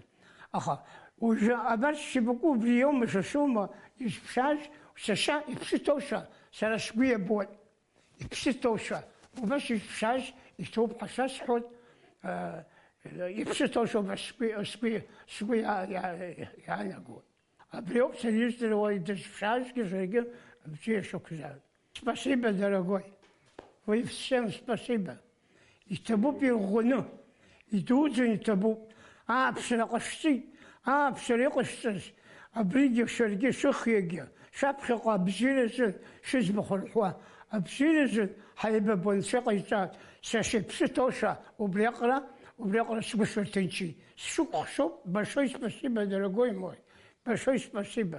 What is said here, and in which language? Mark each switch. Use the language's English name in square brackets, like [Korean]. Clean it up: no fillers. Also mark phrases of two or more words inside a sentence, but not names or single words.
[Abkhazian] Аха уажәы абарҭ шьапаку убри иоума шашума изԥшааз, сашьа иԥсы ҭоушәа, сара сгәы иабоит. Иԥсы ҭоушәа. Убас изԥшааз иҭоуп ҳәа шәасҳәоит. Иԥсы ҭоушәа убас сгәы иаанагоит. Абри ауп сара издыруа дызԥшаазгьы саргьы бзиа шықәзаап. [Russian] Спасибо, дорогой. Вы всем спасибо. [Abkhazian] Иҭабуп ирӷәӷәаны, идуӡӡан иҭабуп. Ааԥсара ҟашәҵеит, ааԥсара иҟашәҵаз, абригьы шәаргьы шәыхиагьы, шәаԥхьаҟа абзиаразы шәыӡбахә рҳәуа, абзиаразы ҳаибабон шәыҟаиҵаз, сашьа иԥсы ҭоушәа, убриаҟара сгәы шәырҭынчит. Сшәыкәыхшоуп, [Russian] большое спасибо, дорогой мой. Большое спасибо.